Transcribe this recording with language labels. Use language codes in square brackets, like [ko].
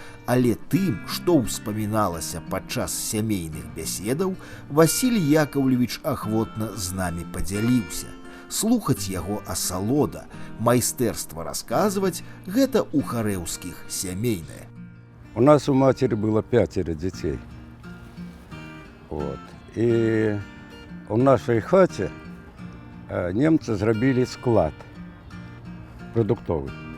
[be] Але тым, што ўспаміналася падчас сямейных бяседаў, Васіль Яковлевич ахвотна з намі падзяліўся. Слухаць яго асалода, майстэрства расказваць – гэта ў харэўскіх сямейнае. [ru] У нас у матери было 5 детей. Вот. И у нашей хате немцы [be] зрабілі [ru] склад продуктовый.